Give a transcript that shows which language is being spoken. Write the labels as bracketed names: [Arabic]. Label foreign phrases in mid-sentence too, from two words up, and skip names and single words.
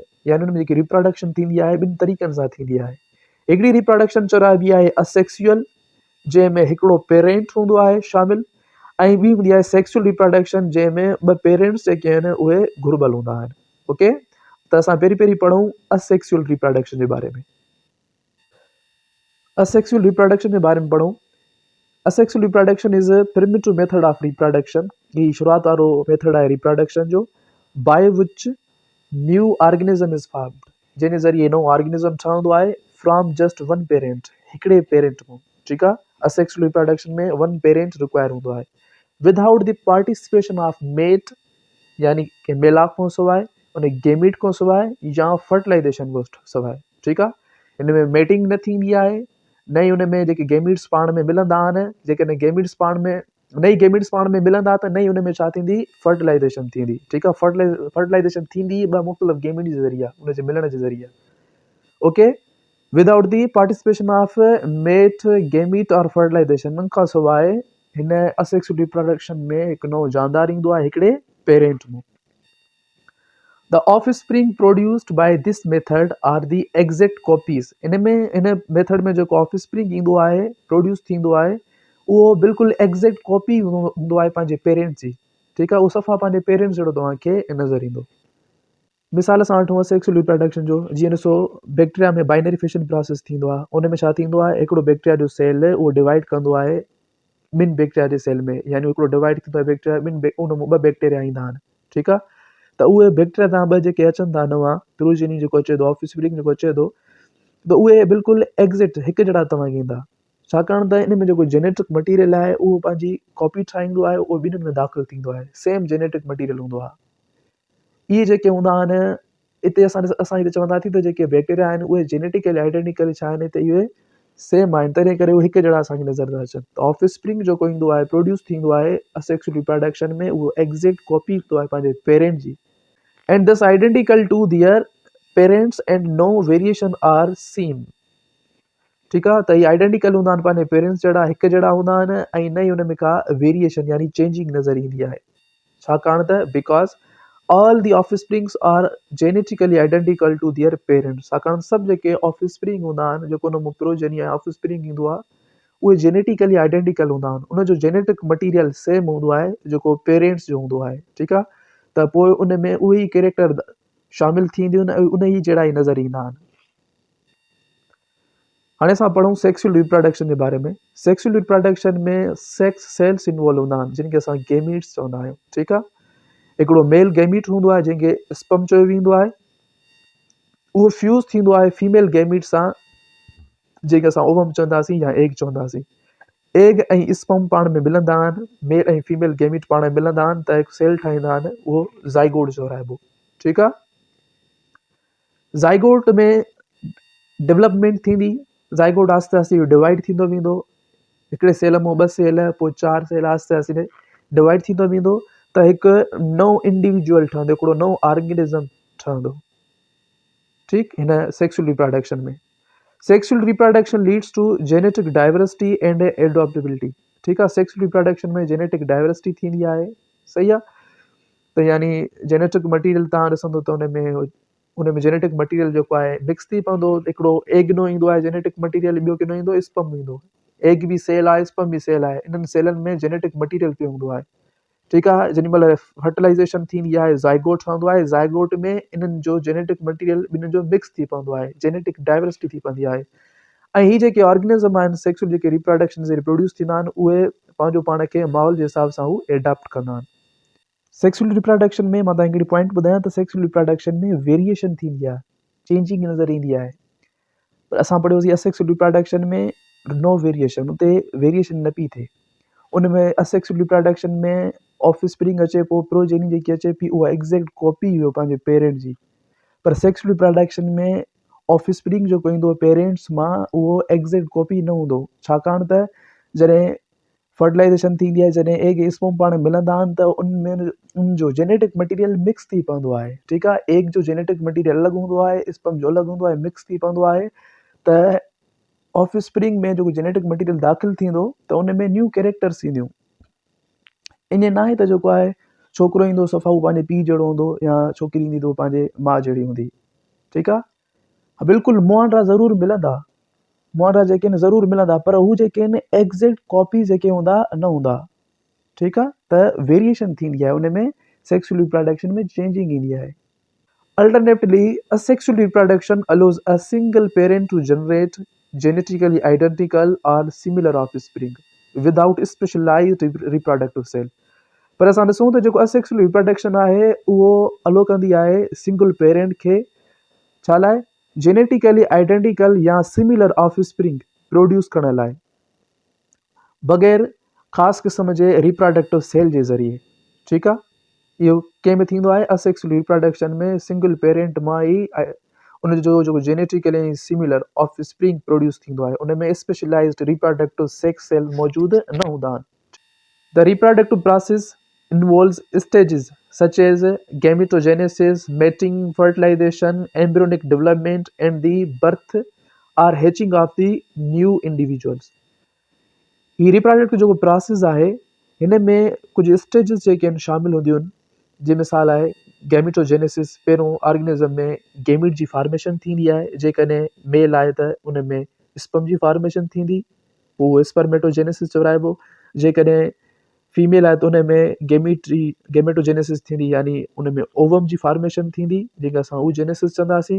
[Sindhi] यानी उन में जेकी रिप्रोडक्शन थींदी आहे ॿिनि तरीक़नि सां थींदी आहे। हिकिड़ी रिप्रोडक्शन चौराइबी आहे असेक्सुअल, जंहिंमें हिकिड़ो पेरेंट हूंदो आहे शामिल, ऐं ॿी हूंदी आहे [English] sexual reproduction, [Sindhi] जंहिंमें ॿ पेरेंट्स जेके आहिनि उहे घुर्बल हूंदा आहिनि। ओके, त असां पहिरीं पढ़ूं [English] asexual reproduction [Sindhi] जे बारे में। [English] asexual reproduction [Sindhi] जे बारे में पढ़ूं। [English] asexual reproduction is a primitive method of reproduction. [Sindhi] ही शुरूआत वारो मेथड आहे रिप्रोडक्शन जो, [English] by which new organism is formed, [Sindhi] जंहिंजे ज़रिए नओं ऑर्गेनिज़म ठहंदो आहे [English] from just one parent, [Sindhi] हिकिड़े पेरेंट मां। ठीकु आहे, [English] asexual reproduction [Sindhi] में [English] one parent require [Sindhi] हूंदो आहे [English] without the participation of mate, [Sindhi] यानी कि मेलाप खां सवाइ, उन गेमिट खां सवाइ या फर्टिलाइज़ेशन खां सवाइ। ठीकु आहे, हिन में मेटिंग न थींदी आहे, न ई हुन में जेके गेमिट्स पाण में मिलंदा आहिनि। जेकॾहिं गेमिट्स पाण में मिलंदा त न ई हुन में छा थींदी, फर्टिलाइज़ेशन थींदी। ठीकु आहे, फर्टिलाइज़ेशन थींदी ॿ मुख़्तलिफ़ गेमिट जे ज़रिए, हुनजे मिलण जे ज़रिए। ओके, [English] without the participation of mate, [Sindhi] गेमिट और फर्टिलाइज़ेशन, उन खां सवाइ हिन [English] asexual reproduction [Sindhi] में हिकु नओं जानदार ईंदो आहे हिकिड़े पेरेंट मां। [English] The offspring produced by this method are the exact copies. [Sindhi] इन मेथड में जेको ऑफस्प्रिंग ईंदो आहे, प्रोड्यूस थींदो आहे, उहो बिल्कुलु [English] exact copy [Sindhi] हूंदो आहे पंहिंजे पेरेंट्स जी। ठीकु आहे, उहो सफ़ा पंहिंजे पेरेंट्स जहिड़ो तव्हांखे नज़र ईंदो। मिसाल सां वठूं [English] asexual reproduction [Sindhi] जो, जीअं ॾिसो बैक्टीरिया में [English] binary fission process [Sindhi] थींदो आहे। उन में छा थींदो आहे, हिकिड़ो बैक्टीरिया जो सेल उहो डिवाइड कंदो आहे ॿिनि बैक्टीरिया जे सेल में, यानी हिकिड़ो डिवाइड थींदो आहे बैक्टीरिया, उन में ॿ बैक्टीरिया ईंदा आहिनि। ठीकु आहे, त उहे बैक्टीरिया तव्हां ॿ जेके अचनि था नवां, प्रोजेनी जेको अचे थो, ऑफस्प्रिंग जेको अचे थो, त उहे बिल्कुलु एग्ज़ैक्ट हिकु जहिड़ा तव्हांखे ईंदा, छाकाणि त इन में जेको [English] genetic material [Sindhi] आहे उहो पंहिंजी कॉपी ठाहींदो आहे, उहो ॿिन्हिनि में दाख़िल थींदो आहे, [English] same genetic material [Sindhi] हूंदो आहे। इहे जेके हूंदा आहिनि, हिते असां हिते चवंदासीं त जेके बैक्टीरिया आहिनि उहे [English] genetically identically [Sindhi] छा आहिनि, त इहे सेम आहिनि, तॾहिं करे उहे हिकु जहिड़ा असांखे नज़र था अचनि। त ऑफस्प्रिंग जेको ईंदो आहे, प्रोड्यूस थींदो आहे [English] asexual reproduction [Sindhi] में, उहो [English] exact copy [Sindhi] ईंदो आहे पंहिंजे पेरेंट जी, [English] and thus identical to their parents and no variation are seen. [Sindhi] ठीकु आहे, त इहे आइडेंटिकल हूंदा आहिनि पंहिंजे पेरेंट्स जहिड़ा, हिकु जहिड़ा हूंदा आहिनि ऐं न ई हुन में का वेरिएशन यानी चेंजिंग नज़र ईंदी आहे। छाकाणि त [English] because all the offsprings are genetically identical to their parents, [Sindhi] छाकाणि सभु जेके ऑफस्प्रिंग हूंदा आहिनि, जेको हुन मां प्रोजेनी ऐं ऑफस्प्रिंग ईंदो आहे, उहे [English] genetically identical [Sindhi] हूंदा आहिनि, उनजो [English] genetic material same [Sindhi] हूंदो आहे जेको पेरेंट्स जो हूंदो आहे, ठीकु आहे। त पोइ उन में उहे ई कैरेक्टर शामिलु थींदियूं आहिनि ऐं उन ई जहिड़ा ई नज़र ईंदा आहिनि। हाणे असां पढ़ूं [English] sexual reproduction [Sindhi] जे बारे में। [English] sexual reproduction [Sindhi] में [English] sex cells involve [Sindhi] हूंदा आहिनि जिनखे असां गेमीट्स चवंदा आहियूं, ठीकु आहे। हिकिड़ो [English] male gamete [Sindhi] हूंदो आहे जंहिंखे स्पम चयो वेंदो आहे, उहो फ्यूज़ थींदो आहे [English] female gamete [Sindhi] सां जंहिंखे असां ओवम चवंदासीं या एग चवंदासीं। एग ऐं स्पम पाण में मिलंदा आहिनि, मेल ऐं [English] female gamete [Sindhi] पाण में मिलंदा आहिनि त हिकु सेल ठाहींदा आहिनि, उहो ज़ाइगोट चवराइबो, ठीकु आहे। ज़ाइगोट में डेवलपमेंट थींदी, ज़ाइगोट आस्ते आस्ते डिवाइड थींदो वेंदो, हिकिड़े सेल मां 2 सेल, पोइ 4 सेल, आस्ते आस्ते डिवाइड थींदो वेंदो त हिकु नओं इंडिविजुअल ठहंदो, हिकिड़ो नओं ऑर्गेनिज़म ठहंदो, ठीकु। [English] हिन sexual reproduction में sexual reproduction leads to genetic diversity and adaptability, [Sindhi] ठीकु आहे। [English] sexual reproduction [Sindhi] में [English] genetic diversity [Sindhi] थींदी आहे, सही आहे। त यानी [English] genetic material [Sindhi] तव्हां ॾिसंदो त उन में [English] genetic material [Sindhi] जेको आहे मिक्स थी पवंदो, हिकिड़ो एग नो ईंदो आहे [English] genetic material, [Sindhi] ॿियो किनो ईंदो स्पम ईंदो। एग बि सेल आहे, स्पम बि सेल आहे, इन्हनि सेलनि में [English] genetic material [Sindhi] पियो हूंदो आहे, ठीकु आहे। जेॾी महिल फर्टिलाइज़ेशन थींदी आहे ज़ाइगोट ठहंदो आहे, ज़ाइगोट में इन्हनि जो [English] genetic material [Sindhi] ॿिन्हिनि जो मिक्स थी पवंदो आहे, [English] genetic diversity [Sindhi] थी पवंदी आहे। ऐं ही जेके ऑर्गेनिज़म आहिनि सेक्सुअल जेके रिप्रोडक्शन से रिप्रोड्यूस थींदा आहिनि, उहे पंहिंजो पाण खे माहौल जे हिसाब सां हू एडाप्ट कंदा आहिनि। [English] sexual reproduction [Sindhi] में मां तव्हांखे हिकिड़ी पॉइंट ॿुधायां त [English] sexual reproduction [Sindhi] में वेरिएशन थींदी आहे, चेंजिंग नज़र ईंदी आहे। पर असां पढ़ियोसीं [English] asexual reproduction [Sindhi] में [English] no variation, [Sindhi] उते वेरिएशन न पई थिए। उन में [English] asexual reproduction [Sindhi] में ऑफ स्प्रिंग अचे, पोइ प्रोजेनी जेकी अचे पई उहा [English] exact copy [Sindhi] हुयो पंहिंजे पेरेंट जी। पर [English] sexual reproduction [Sindhi] में ऑफ स्प्रिंग जेको ईंदो पेरेंट्स मां, उहो [English] exact copy [Sindhi] न हूंदो, छाकाणि त जॾहिं फर्टिलाइज़ेशन थींदी आहे, जॾहिं [English] egg sperm [Sindhi] पाण मिलंदा आहिनि त उनमें उनजो [English] genetic material mix [Sindhi] थी पवंदो आहे, ठीकु आहे। एग जो [English] genetic material [Sindhi] अलॻि हूंदो आहे, स्पर्म जो अलॻि हूंदो आहे, मिक्स थी पवंदो आहे। त ऑफ स्प्रिंग में जेको [English] genetic material [Sindhi] दाख़िल थींदो त उन में [English] new characters [Sindhi] ईंदियूं। ईअं न आहे त जेको आहे छोकिरो ईंदो सफ़ा उहो पंहिंजे पीउ जहिड़ो हूंदो, या छोकिरी ईंदी त उहो पंहिंजे माउ जहिड़ी हूंदी, ठीकु आहे। बिल्कुलु मुआंडा ज़रूरु मिलंदा, मुआंडा जेके आहिनि ज़रूरु मिलंदा, पर हू जेके आहिनि [English] exact copy [Sindhi] जेके हूंदा न हूंदा, ठीकु आहे। त वेरिएशन थींदी आहे उन में, [English] sexual reproduction [Sindhi] में चेंजिंग ईंदी आहे। [English] अल्टरनेटिवली asexual reproduction allows a single parent to generate genetically identical or similar offspring without specialized reproductive cell। [Sindhi] पर असां ॾिसूं त जेको [English] asexual reproduction [Sindhi] आहे उहो अलो कंदी आहे [English] single parent [Sindhi] खे, छा लाइ? [English] genetically identical [Sindhi] या [English] similar offspring produce [Sindhi] करण लाइ, बग़ैर ख़ासि क़िस्म जे [English] reproductive cell [Sindhi] जे ज़रिए, ठीकु आहे। इहो कंहिंमें थींदो आहे [English] asexual reproduction [Sindhi] में, [English] single parent [Sindhi] मां ई उनजो जेको [English] genetically similar offspring produce [Sindhi] थींदो आहे, उन में [English] specialized reproductive sex cell [Sindhi] मौजूदु न हूंदा आहिनि। [English] the reproductive process involves stages such as gametogenesis, mating, fertilization, embryonic development, and the birth or hatching of the new individuals। [Sindhi] ही रिप्रोडक्टिव जेको प्रोसेस आहे हिन में कुझु स्टेजिस जेके आहिनि शामिलु हूंदियूं आहिनि, जी मिसाल आहे गैमिटोजेनेसिस। पहिरों ऑर्गेनिज़म में गैमिट जी फॉर्मेशन थींदी आहे, जेकॾहिं मेल आहे त उन में स्पर्म जी फॉर्मेशन थींदी, उहो स्पर्मेटोजेनेसिस चवराइबो। जेकॾहिं फीमेल आहे त उन में गैमेटोजेनेसिस थींदी, यानी उन में ओवम जी फॉर्मेशन थींदी, जंहिंखे असां oogenesis चवंदासीं।